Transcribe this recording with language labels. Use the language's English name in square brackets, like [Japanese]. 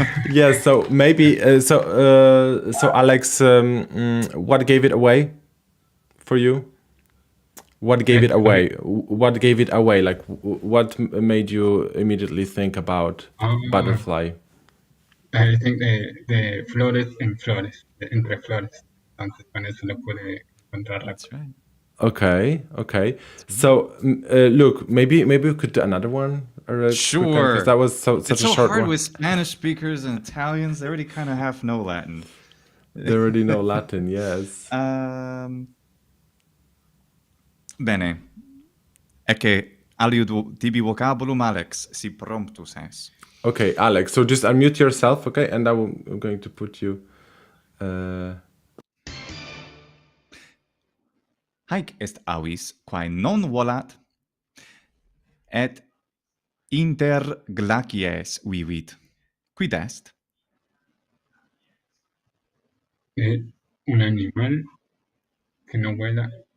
[English] Yeah, so maybe so Alex, what gave it away for you? What gave it away? What gave it away? Like, what made you immediately think about butterfly? I think [Spanish] de flores en flores, entre flores. Entonces con eso lo pude encontrar rápido. [English] That's right. Okay, okay. So, look, maybe we could do another one. Sure. Because that was such a so short hard one. with Spanish speakers and Italians. They already kind of half know Latin. They already know Latin, yes. [Latin] Bene. [Italian] E che [Latin] aliud tibi vocabulum Alex si promptus es. [English] Okay, Alex. So just unmute yourself, okay? And I'm going to put you. [Latin] Haec est avis quae non volat et inter glacies vivit. Quid est? [Spanish] Es un animal que no vuela.